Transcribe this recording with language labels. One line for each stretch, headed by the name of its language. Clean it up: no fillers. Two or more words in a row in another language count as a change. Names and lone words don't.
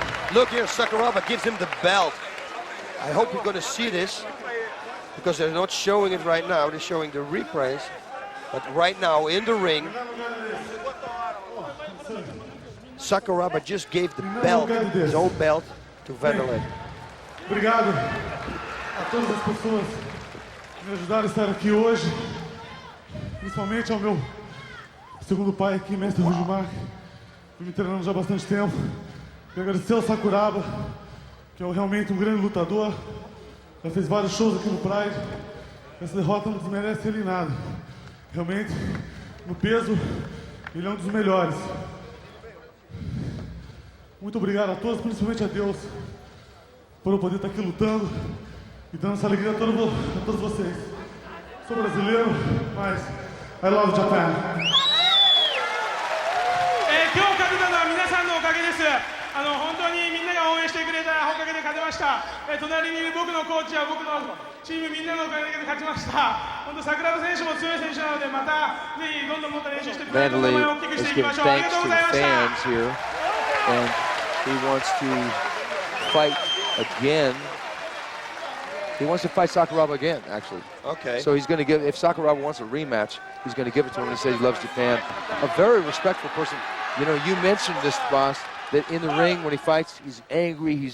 English: Look here, Sakuraba gives him the belt. I hope you're going to see this, because they're not showing it right now. They're showing the replays. But right now, in the ring, Sakuraba just gave the belt, his own belt, to Wanderlei.
Portuguese: Obrigado a todas as pessoas que me ajudaram a estar aqui hoje, principalmente ao meu segundo pai aqui, mestre Rujimar, que me treinando já há bastante tempo. Quero agradecer ao Sakuraba, que é realmente um grande lutador, já fez vários shows aqui no Pride. Essa derrota não desmerece ele em nada. Realmente, no peso, ele é um dos melhores. Muito obrigado a todos, principalmente a Deus, por eu poder estar aqui lutando e dando essa alegria a todos vocês. Sou brasileiro, mas
English: I love Japan.
Japanese: 今日勝てたのは皆さんのおかげです。本当にみんなが応援してくれたおかげで勝てました。隣にいる僕のコーチや僕のチームみんなのおかげで勝ちました。本当桜庭選手も強い選手なので、またぜひどんどんもっと練習してくれると名前を大きくしていきましょう。ありがとうございました。
English: And he wants to fight again. He wants to fight Sakuraba again, actually. Okay. So he's going to give, if Sakuraba wants a rematch, he's going to give it to him. He says he loves Japan. A very respectful person. You know, you mentioned this, boss, that in the ring when he fights, he's angry, he